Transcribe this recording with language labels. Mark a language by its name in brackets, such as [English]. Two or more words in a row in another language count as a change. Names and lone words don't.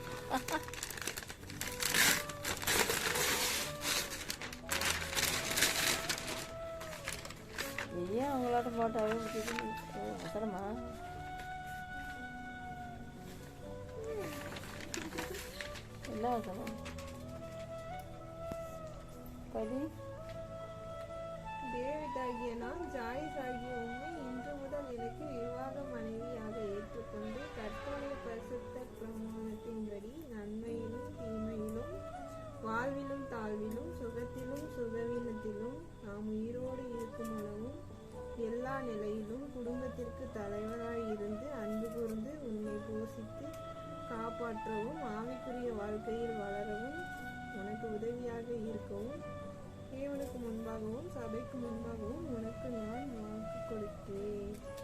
[Indonesian] Iya, ngelaat foto begitu. Oh, serem ah. Enak sama. Tadi [Tamil] தேவிதாகிய நான் ஜாயிஸ் ஆகிய உண்மை இன்று முதல் எனக்கு விவாக மனைவியாக ஏற்றுக்கொண்டு கர்த்தருடைய பரிசுத்த பிரமாணத்தின்படி நன்மையிலும் தீமையிலும் வாழ்விலும் தாழ்விலும் சுகத்திலும் சுகவீனத்திலும் நாம் உயிரோடு இருக்கும் அளவும் எல்லா நிலையிலும் குடும்பத்திற்கு தலைவராய் இருந்து அன்பு கூர்ந்து உன்னை போஷித்து காப்பாற்றவும் ஆவிக்குரிய வாழ்க்கையில் வளரவும் உனக்கு உதவியாக இருக்கவும் தேவனுக்கு முன்பாகவும் சபைக்கு முன்பாகவும் உனக்கு நான் வாக்கு கொடுத்தேன்.